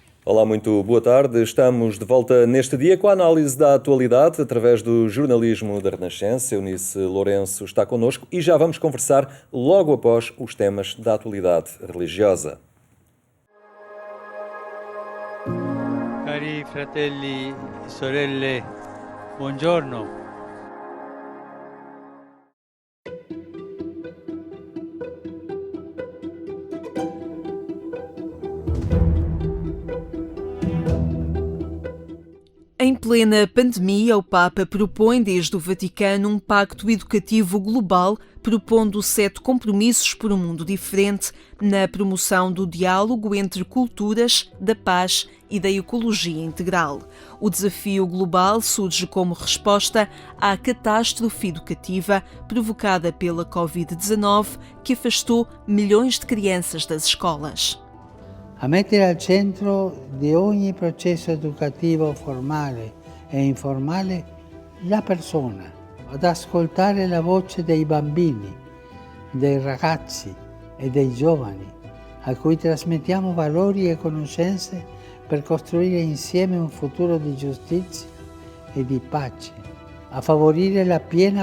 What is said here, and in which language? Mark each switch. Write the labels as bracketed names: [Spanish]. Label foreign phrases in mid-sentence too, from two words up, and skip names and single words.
[Portuguese] Olá, muito boa tarde. Estamos de volta neste dia com a análise da atualidade através do jornalismo da Renascença. Eunice Lourenço está connosco e já vamos conversar logo após os temas da atualidade religiosa. [Italian] Cari fratelli e sorelle, buongiorno. [Portuguese] Em plena pandemia, o Papa propõe desde o Vaticano um pacto educativo global, propondo 7 compromissos por um mundo diferente na promoção do diálogo entre culturas, da paz e da ecologia integral. O desafio global surge como resposta à catástrofe educativa provocada pela Covid-19, que afastou milhões de crianças das escolas. [Italian] A mettere al centro di ogni processo educativo formale e informale la persona, ad ascoltare la voce dei bambini, dei ragazzi e dei giovani, a cui trasmettiamo valori e conoscenze per costruire insieme un futuro di giustizia e di pace, a favorire la piena